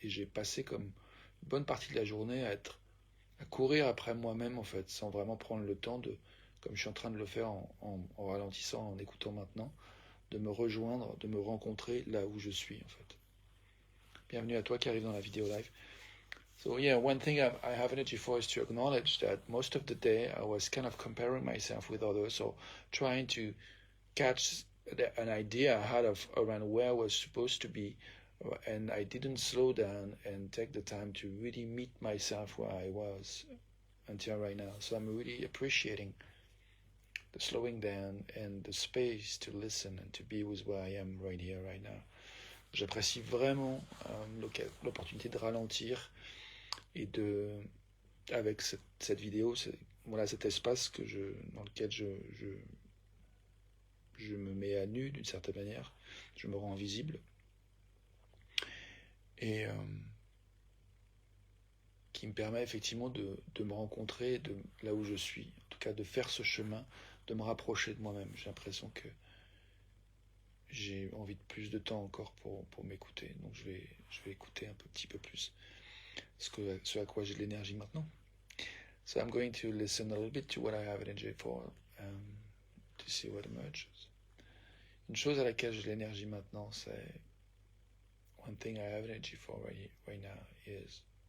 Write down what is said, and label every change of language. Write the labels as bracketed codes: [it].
[fr] Et j'ai passé comme une bonne partie de la journée à courir après moi-même, en fait, sans vraiment prendre le temps de, comme je suis en train de le faire en ralentissant, en écoutant maintenant, de me rejoindre, de me rencontrer là où je suis, en fait. Bienvenue à toi qui arrive dans la vidéo live. [en] So yeah, one thing I have energy for is to acknowledge that most of the day I was kind of comparing myself with others, or trying to catch an idea I had of around where I was supposed to be and I didn't slow down and take the time to really meet myself where I was until right now. So I'm really appreciating the slowing down and the space to listen and to be with where I am right here, right now. [fr] J'apprécie vraiment l'opportunité de ralentir et de, avec cette vidéo, voilà cet espace dans lequel je me mets à nu d'une certaine manière, je me rends visible et qui me permet effectivement de me rencontrer de là où je suis, en tout cas de faire ce chemin, de me rapprocher de moi-même. J'ai l'impression que j'ai envie de plus de temps encore pour m'écouter, donc je vais écouter un petit peu plus ce à quoi j'ai de l'énergie maintenant. [en] So I'm going to listen a little bit to what I have energy for, to see what emerges. [fr] Une chose à laquelle j'ai de l'énergie maintenant, c'est [en] one thing I have energy for right now is